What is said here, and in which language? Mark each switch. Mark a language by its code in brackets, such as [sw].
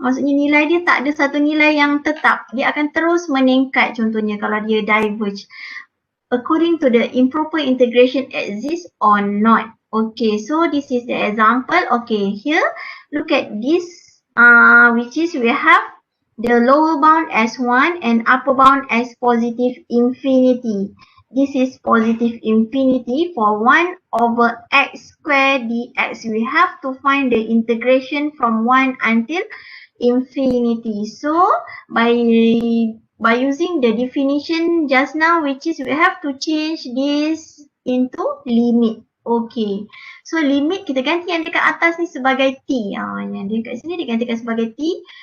[ms] Maksudnya nilai dia tak ada satu nilai yang tetap. Dia akan terus meningkat contohnya kalau dia diverge. [en] According to the improper integration exists or not. Okay, so this is the example. Okay, here look at this, which is we have the lower bound as 1 and upper bound as positive infinity. This is positive infinity for 1 over x squared dx. We have to find the integration from 1 until infinity. So by using the definition just now, which is we have to change this into limit. [ms] Okay, so limit kita ganti yang dekat atas ni sebagai T. Yang dekat sini digantikan sebagai T.